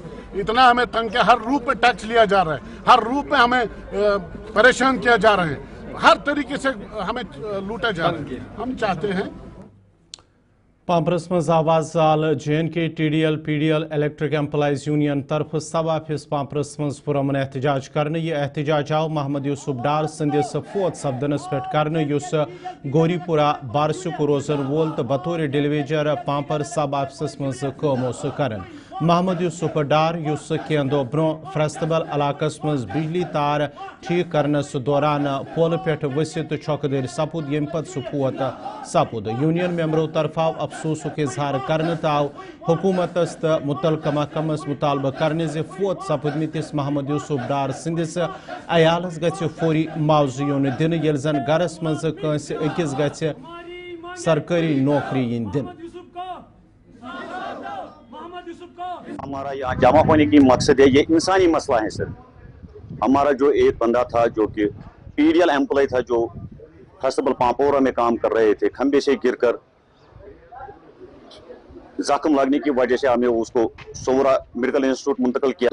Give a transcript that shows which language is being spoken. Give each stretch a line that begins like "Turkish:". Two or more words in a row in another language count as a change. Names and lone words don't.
Hindi: इतना हमें तंग किया, हर रूप में टैक्स लिया जा रहा है, हर रूप में हमें परेशान किया जा रहा है, हर तरीके से हमें लूटा जा रहा है. हम चाहते हैं
Kashmiri: पाम्परस मज आवाज आल JNK TDL PDL इलेक्ट्रिक एम्प्लॉइज यूनियन तरफ
English: sub office
Kashmiri: पाम्परस मज पुरमन एहतजाज करने. यह एहतजाज आव मोहम्मद यूसुफ डार संदिस फोत सपदनस पे करने युस गोरीपुरा बारसुक रोजन वोल तो बतौर डिलीवेजर पाम्पर
English: sub office
Kashmiri: मज काम कर. मोहम्मद यूसुफ डार युस कैन दो ब्रो फ्रस्तबल इलाकस मज बिजली तार ठीक करनस दौरान पोल पे वसित छौकदर सपुद यम पत सफोत सपुद. यूनियन मेंबरों तरफ आव अफसोसुक इजहार करने आव हुकूमतस तो मुतलका महकमस मुतालबा करने जे फोत सपदमिस मोहम्मद यूसुफ डार सिंदिस अयालस गि फौरी मुआवजा युन दिन, ये जन गरस मज कंस अकिस गि सरकारी नौकरी इन दिन.
Hindi: हमारा यहाँ जमा होने की मकसद है, ये इंसानी मसला है सर। हमारा जो एक बंदा था जो कि पीडीएल एम्प्लॉय था, जो फेस्टिवल पापोरा में काम कर रहे थे, खंबे से गिरकर जख्म लगने की वजह से हमें उसको सोमरा मेडिकल इंस्टीट्यूट मुंतकिल किया।